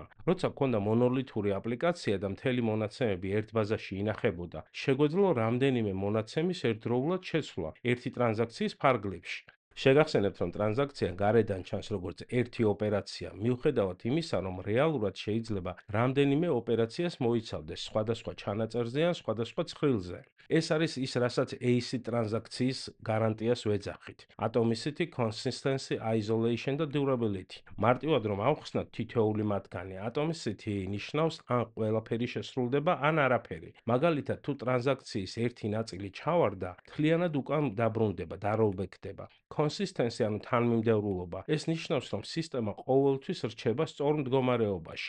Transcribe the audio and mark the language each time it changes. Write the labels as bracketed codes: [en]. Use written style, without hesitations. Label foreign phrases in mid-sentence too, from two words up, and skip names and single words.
[ka] როცა გქონდა მონოლითური აპლიკაცია და მთელი მონაცემები ერთ ბაზაში ინახებოდა, შეგვეძლო რამდენიმე მონაცემის ერთდროულად შეცვლა ერთი ტრანზაქციის ფარგლებში. შეგახსენებთ, რომ ტრანზაქცია გარედან ჩანს როგორც ერთი ოპერაცია, მიუხედავად იმისა, რომ რეალურად შეიძლება რამდენიმე ოპერაციას მოიცავდეს სხვადასხვა ჩანაწერზე ან სხვადასხვა ცხრილზე. ეს არის ის, რასაც ACID ტრანზაქციის გარანტიას ვეძახით. [en] Atomicity, consistency, isolation და durability. [ka] მარტივად რომ ავხსნათ თითოეული მათგანი, Atomicity ნიშნავს ან ყველაფერი შესრულდება, ან არაფერი. მაგალითად, თუ ტრანზაქციის ერთი ნაწილი ჩავარდა, მთლიანად უკან დაბრუნდება, დაროლბექდება. Consistency ანუ თანმიმდევრულობა. ეს ნიშნავს, რომ სისტემა ყოველთვის რჩება სწორ მდგომარეობაში.